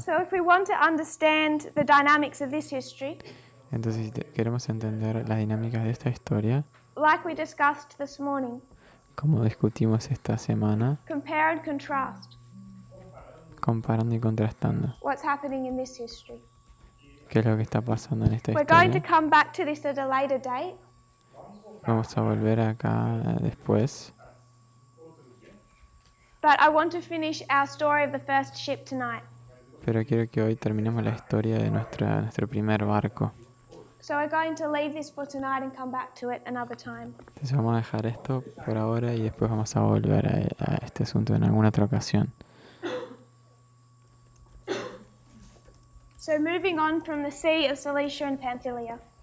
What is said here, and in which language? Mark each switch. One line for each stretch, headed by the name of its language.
English: So if we want to understand the dynamics of this history,
Spanish: Entonces, si queremos entender las dinámicas de esta historia,
English: like we discussed this morning,
Spanish: como discutimos esta semana,
English: compare and contrast
Spanish: comparando y contrastando
English: what's happening in this history.
Spanish: qué es lo que está pasando en esta
English: We're going to
Spanish: historia.
English: come back to this at a later date,
Spanish: Vamos a volver acá después,
English: but I want to finish our story of the first ship tonight.
Spanish: pero quiero que hoy terminemos la historia de nuestro primer barco.
English: So we're going to leave this for tonight and come back to it another time.
Spanish: Entonces vamos a dejar esto por ahora y después vamos a volver a este asunto en alguna otra ocasión.
English: So moving on from the sea of Cilicia and Pamphylia.